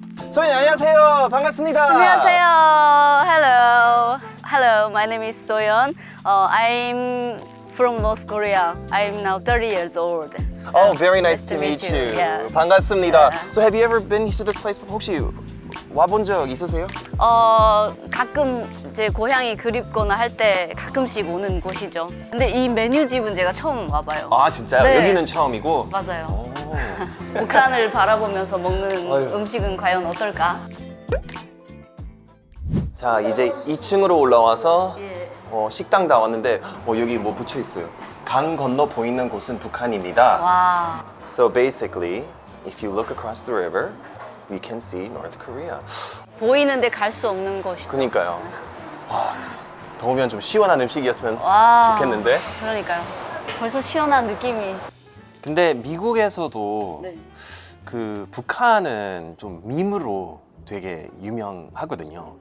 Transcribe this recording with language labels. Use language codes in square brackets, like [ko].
[ko] 소연 안녕하세요. 반갑습니다. 안녕하세요. [en] Hello, my name is Soyeon. I'm from North Korea. I'm now 30 years old. Oh, very nice to meet you. Yeah. [ko] 반갑습니다. [en] Yeah. So have you ever been to this place before? [ko] 혹시 와본 적 있으세요? 가끔 제 고향이 그립거나 할 때 가끔씩 오는 곳이죠. 근데 이 메뉴집은 제가 처음 와봐요. 아, 진짜요? 네. 여기는 처음이고? 맞아요. 오. 북한을 바라보면서 먹는 아유. 음식은 과연 어떨까? 자, 이제 2층으로 올라와서 예. 식당 다 왔는데 여기 뭐 붙여 있어요. 강 건너 보이는 곳은 북한입니다. 와. [en] So basically, if you look across the river, we can see North Korea. [ko] 보이는데 갈 수 없는 곳이죠. 그니까요. 더우면 좀 시원한 음식이었으면 와. 좋겠는데. 그러니까요. 벌써 시원한 느낌이. 근데 미국에서도 네. 그 북한은 좀 밈으로 되게 유명하거든요.